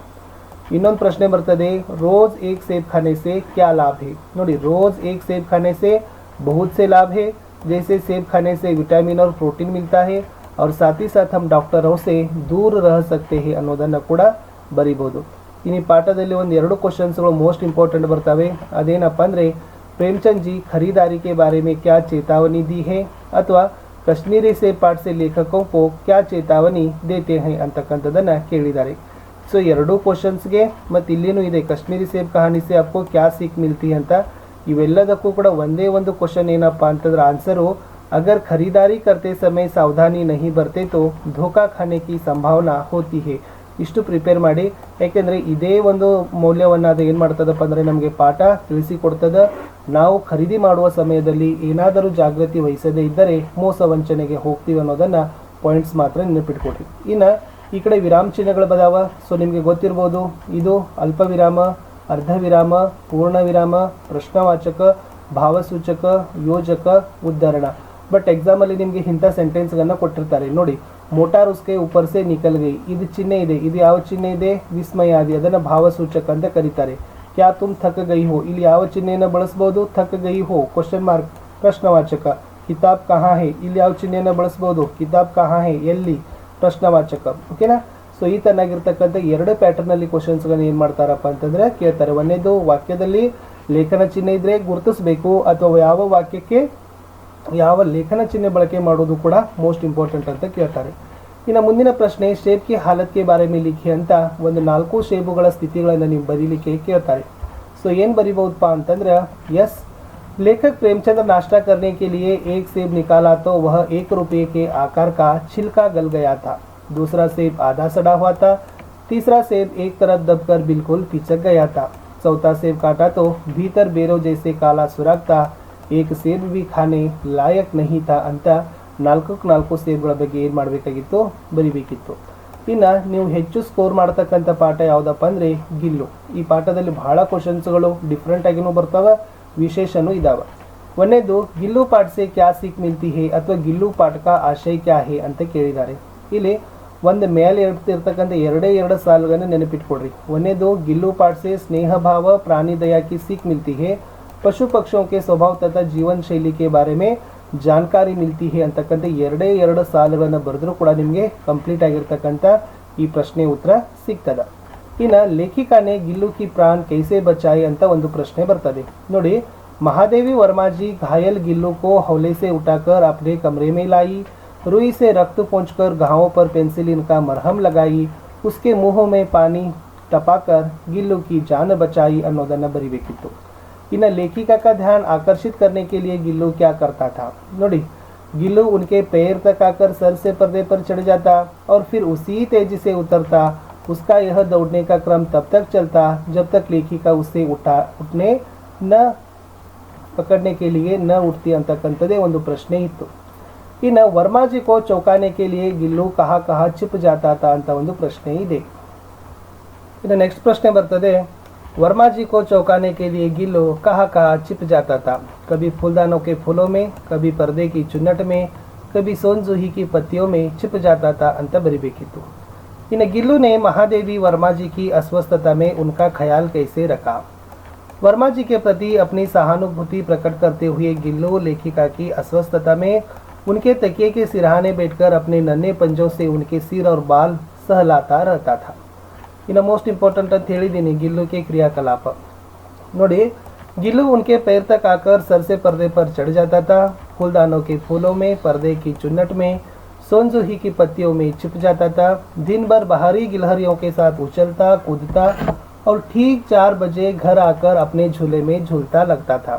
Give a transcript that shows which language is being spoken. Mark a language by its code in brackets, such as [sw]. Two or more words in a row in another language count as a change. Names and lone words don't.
[kn] ಇನ್ನೊಂದು ಪ್ರಶ್ನೆ ಬರ್ತದೆ. [hi] रोज एक सेब खाने से क्या लाभ है. ನೋಡಿ, रोज एक सेब खाने से बहुत से लाभ है, जैसे सेब खाने से विटामिन और प्रोटीन मिलता है और साथ ही साथ हम डॉक्टरों से दूर रह सकते हैं [kn] ಅನ್ನೋದನ್ನು ಕೂಡ ಬರಿಬೋದು. ಇನ್ನು ಪಾಠದಲ್ಲಿ ಒಂದು 2 ಕ್ವಶನ್ಸ್ಗಳು [en] most important [kn] ಬರ್ತವೆ. ಅದೇನಪ್ಪ ಅಂದರೆ [hi] प्रेमचंद जी खरीदारी के बारे में क्या चेतावनी दी है ಅಥವಾ कश्मीरी सेब पाठ से लेखकों को क्या चेतावनी देते हैं [kn] ಅಂತಕ್ಕಂಥದ್ದನ್ನು ಕೇಳಿದ್ದಾರೆ. ಸೊ 2 ಕ್ವಶನ್ಸ್ಗೆ ಮತ್ತು ಇಲ್ಲಿನೂ ಇದೆ [hi] कश्मीरी सेब कहानी से आपको क्या सीख मिलती ಅಂತ. [kn] ಇವೆಲ್ಲದಕ್ಕೂ ಕೂಡ ಒಂದೇ ಒಂದು ಕ್ವಶನ್ ಏನಪ್ಪ ಅಂತಂದ್ರೆ ಆನ್ಸರು, [hi] अगर खरीदारी करते समय सावधानी नहीं बरते तो धोखा खाने की संभावना होती है. [kn] ಇಷ್ಟು ಪ್ರಿಪೇರ್ ಮಾಡಿ, ಯಾಕೆಂದರೆ ಇದೇ ಒಂದು ಮೌಲ್ಯವನ್ನು ಅದು ಏನು ಮಾಡ್ತದಪ್ಪ ಅಂದರೆ ನಮಗೆ ಪಾಠ ತಿಳಿಸಿಕೊಡ್ತದೆ. ನಾವು ಖರೀದಿ ಮಾಡುವ ಸಮಯದಲ್ಲಿ ಏನಾದರೂ ಜಾಗೃತಿ ವಹಿಸದೇ ಇದ್ದರೆ ಮೋಸ ವಂಚನೆಗೆ ಹೋಗ್ತೀವಿ ಅನ್ನೋದನ್ನು ಪಾಯಿಂಟ್ಸ್ ಮಾತ್ರ ನೆನಪಿಟ್ಕೊಡ್ರಿ. ಇನ್ನು ಈ ಕಡೆ ವಿರಾಮ ಚಿಹ್ನೆಗಳು ಬದಾವ. ಸೊ ನಿಮಗೆ ಗೊತ್ತಿರ್ಬೋದು, ಇದು ಅಲ್ಪ ವಿರಾಮ, ಅರ್ಧ ವಿರಾಮ, ಪೂರ್ಣ ವಿರಾಮ, ಪ್ರಶ್ನವಾಚಕ, ಭಾವಸೂಚಕ, ಯೋಜಕ, ಉದ್ಧರಣ. ಬಟ್ ಎಕ್ಸಾಮಲ್ಲಿ ನಿಮಗೆ ಇಂಥ ಸೆಂಟೆನ್ಸ್ಗಳನ್ನು ಕೊಟ್ಟಿರ್ತಾರೆ. [hi] ನೋಡಿ, मोटर उसके ऊपर से निकल गई, [kn] ಇದು ಚಿಹ್ನೆ ಇದೆ. ಇದು ಯಾವ ಚಿಹ್ನೆ ಇದೆ? ವಿಸ್ಮಯ ಆದಿ. ಅದನ್ನು ಭಾವಸೂಚಕ ಅಂತ ಕರೀತಾರೆ. [hi] क्या तुम थक गई हो, [kn] ಇಲ್ಲಿ ಯಾವ ಚಿಹ್ನೆಯನ್ನು ಬಳಸ್ಬೋದು? [hi] थक गई हो [en] question mark [hi] ಪ್ರಶ್ನವಾಚಕ. किताब कहाँ है, [kn] ಇಲ್ಲಿ ಯಾವ ಚಿಹ್ನೆಯನ್ನು ಬಳಸ್ಬೋದು? [hi] किताब कहाँ है, [kn] ಎಲ್ಲಿ? ಪ್ರಶ್ನವಾಚಕ. ಓಕೆನಾ. ಸೊ ಈ ತರನಾಗಿರ್ತಕ್ಕಂಥ 2 ಪ್ಯಾಟರ್ನಲ್ಲಿ ಕ್ವಶನ್ಸ್ಗಳನ್ನ ಏನು ಮಾಡ್ತಾರಪ್ಪ ಅಂತಂದರೆ ಕೇಳ್ತಾರೆ. ಒಂದೇದು ವಾಕ್ಯದಲ್ಲಿ ಲೇಖನ ಚಿಹ್ನೆ ಇದ್ದರೆ ಗುರುತಿಸಬೇಕು, ಅಥವಾ ಯಾವ ವಾಕ್ಯಕ್ಕೆ ಯಾವ ಲೇಖನ ಚಿಹ್ನೆ ಬಳಕೆ ಮಾಡೋದು ಕೂಡ [en] most important [kn] ಅಂತ ಕೇಳ್ತಾರೆ. ಇನ್ನು ಮುಂದಿನ ಪ್ರಶ್ನೆ, [hi] सेब की हालत के बारे में लिखी [kn] ಅಂತ ಒಂದು 4 ಸೇಬುಗಳ ಸ್ಥಿತಿಗಳನ್ನು ನೀವು ಬರೀಲಿಕ್ಕೆ ಕೇಳ್ತಾರೆ. ಸೊ ಏನು ಬರಿಬಹುದಪ್ಪ ಅಂತಂದ್ರೆ, [hi] ಎಸ್ लेखक प्रेमचंद नाश्ता करने के लिए एक सेब निकाला तो वह 1 रुपये के आकार का छिलका गल गया था। दूसरा सेब आधा सड़ा हुआ था। तीसरा सेब एक तरफ दबकर बिल्कुल पिचक गया था। चौथा सेब काटा तो भीतर बेरों जैसे काला सुराख था। एक सेब भी खाने लायक नहीं था [kn] ಅಂತ ನಾಲ್ಕು ಸೇಬ್ಗಳ ಬಗ್ಗೆ ಏನು ಮಾಡಬೇಕಾಗಿತ್ತು, ಬರಿಬೇಕಿತ್ತು. ಇನ್ನು ನೀವು ಹೆಚ್ಚು ಸ್ಕೋರ್ ಮಾಡ್ತಕ್ಕಂಥ ಪಾಠ ಯಾವುದಪ್ಪ ಅಂದರೆ ಗಿಲ್ಲು. ಈ ಪಾಠದಲ್ಲಿ ಬಹಳ ಕ್ವಶನ್ಸ್ಗಳು ಡಿಫ್ರೆಂಟ್ ಆಗಿನೂ ಬರ್ತಾವೆ, ವಿಶೇಷನೂ ಇದಾವೆ. [hi] ಒಂದನೇದು गिल्लू पाठ से क्या सीख मिलती है ಅಥವಾ गिल्लू पाठ का आशय क्या है [kn] ಅಂತ ಕೇಳಿದ್ದಾರೆ. ಇಲ್ಲಿ ಒಂದು ಮೇಲೆ ಇರ್ತಕ್ಕಂಥ ಎರಡು ಸಾಲುಗಳನ್ನು ನೆನಪಿಟ್ಕೊಡ್ರಿ. [hi] ಒಂದನೇದು गिल्लू पाठ से स्नेह भाव प्राणी दया की सीख मिलती है, पशु पक्षियों के स्वभाव तथा जीवन शैली के बारे में जानकारी मिलती है [kn] ಅಂತಕ್ಕಂಥ ಎರಡು ಸಾಲುಗಳನ್ನು ಬರೆದ್ರೂ ಕೂಡ ನಿಮಗೆ ಕಂಪ್ಲೀಟ್ ಆಗಿರ್ತಕ್ಕಂಥ ಈ ಪ್ರಶ್ನೆ ಉತ್ತರ ಸಿಗ್ತದೆ. ಇನ್ನು [hi] लेखिकाने गिल्लू की प्राण कैसे बचाई [kn] ಅಂತ ಒಂದು ಪ್ರಶ್ನೆ ಬರ್ತದೆ ನೋಡಿ. [hi] महादेवी वर्मा जी घायल गिल्लू को हौले से उठाकर अपने कमरे में लाई, रुई से रक्त पोंछकर घावों पर पेंसिलिन का मरहम लगाई, उसके मुंह में पानी टपाकर गिल्लू की जान बचाई [kn] ಅನ್ನೋದನ್ನು ಬರಿಬೇಕಿತ್ತು. [hi] इन्हें लेखिका का ध्यान आकर्षित करने के लिए गिल्लू क्या करता था नोड़ी. गिल्लू उनके पैर तक आकर सर से पर्दे पर चढ़ जाता और फिर उसी तेजी से उतरता. उसका यह दौड़ने का क्रम तब तक चलता जब तक लेखिका उससे उठने न पकड़ने के लिए न उठती [kn] ಅಂತಕ್ಕಂಥದ್ದೇ ಒಂದು ಪ್ರಶ್ನೆ ಇತ್ತು. [hi] ಇನ್ನು वर्माजी को चौंकाने के लिए ಗಿಲ್ಲು कहाँ कहाँ छिप जाता था [kn] ಅಂತ ಒಂದು ಪ್ರಶ್ನೆ ಇದೆ. ಇನ್ನು ನೆಕ್ಸ್ಟ್ ಪ್ರಶ್ನೆ ಬರ್ತದೆ. [hi] वर्मा जी को चौंकाने के लिए गिल्लू कहाँ कहाँ छिप जाता था. कभी फूलदानों के फूलों में, कभी पर्दे की चुन्नट में, कभी सोनजूही की पत्तियों में छिप जाता था [kn] ಅಂತ ಬರಿಬೇಕಿತ್ತು. [hi] इन गिल्लू ने महादेवी वर्मा जी की अस्वस्थता में उनका ख्याल कैसे रखा. वर्मा जी के प्रति अपनी सहानुभूति प्रकट करते हुए गिल्लू लेखिका की अस्वस्थता में उनके तकिए के सिरहाने बैठकर अपने नन्हे पंजों से उनके सिर और बाल सहलाता रहता था. [kn] इನ್ನು [en] most important [kn] ಅಂತ ಹೇಳಿದ್ದೀನಿ [hi] गिल्लू के क्रियाकलाप [kn] ನೋಡಿ. [hi] गिल्लू उनके पैर तक आकर सर से पर्दे पर चढ़ जाता था, फूलदानों के फूलों में, पर्दे की चुन्नट में, सोनजूही की पत्तियों में छिप जाता था. दिन भर बाहरी गिलहरियों के साथ उछलता कूदता और ठीक 4 बजे घर आकर अपने झूले में झूलता लगता था.